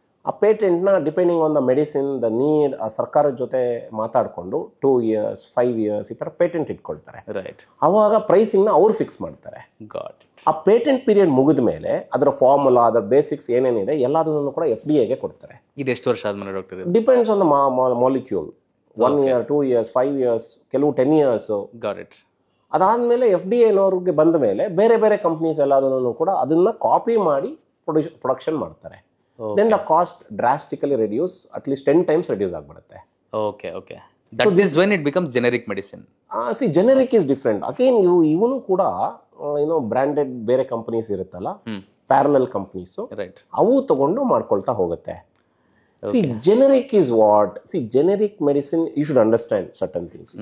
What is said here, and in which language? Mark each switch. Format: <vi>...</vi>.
<kn>ಆ ಪೇಟೆಂಟ್ನ</kn> <en>depending on the medicine the need</en> <kn>ಸರ್ಕಾರದ ಜೊತೆ ಮಾತಾಡಿಕೊಂಡು 2 years 5 years ಈ ಥರ ಪೇಟೆಂಟ್ ಇಟ್ಕೊಳ್ತಾರೆ.</kn> <en>Right.</en> <kn>ಅವಾಗ ಪ್ರೈಸಿಂಗ್ನ ಅವ್ರು ಫಿಕ್ಸ್ ಮಾಡ್ತಾರೆ.</kn> <en>Got.</en> <kn>ಆ ಪೇಟೆಂಟ್ ಪೀರಿಯಡ್ ಮುಗಿದ ಮೇಲೆ ಅದರ ಫಾರ್ಮುಲಾ ಅದರ ಬೇಸಿಕ್ಸ್ ಏನೇನಿದೆ ಎಲ್ಲದನ್ನು ಕೂಡ FDA ಗೆ ಕೊಡ್ತಾರೆ. ಇದು ಎಷ್ಟು ವರ್ಷ ಆದ್ಮೇಲೆ doctor?</kn> <en>Depends on the molecule. 1 year 2 years 5 years</en> <kn>ಕೆಲವು</kn> <en>10 years. Got it.</en> <kn>ಅದಾದಮೇಲೆ FDA ಬಂದ ಮೇಲೆ ಬೇರೆ ಬೇರೆ ಕಂಪ್ನೀಸ್ ಎಲ್ಲದನ್ನು ಕೂಡ ಅದನ್ನ ಕಾಪಿ ಮಾಡಿ ಪ್ರೊಡಕ್ಷನ್ ಮಾಡ್ತಾರೆ.</kn> <en>then the cost drastically reduce, at least 10 times reduce</en> <kn>ಆಗಿಬಿಡುತ್ತೆ.</kn> <en>Okay okay. That is when it becomes generic medicine. Generic is different.</en> <kn>Again ಇವನು ಕೂಡ ಬ್ರಾಂಡೆಡ್ ಬೇರೆ ಕಂಪನೀಸ್ ಇರುತ್ತಲ್ಲ, ಪ್ಯಾರಲಲ್ ಕಂಪನೀಸು,</kn> <en>right,</en> <kn>ಅವು ತಗೊಂಡು ಮಾಡ್ಕೊಳ್ತಾ ಹೋಗುತ್ತೆ.</kn> <en>Generic is what? Generic medicine, you should understand certain things.</en>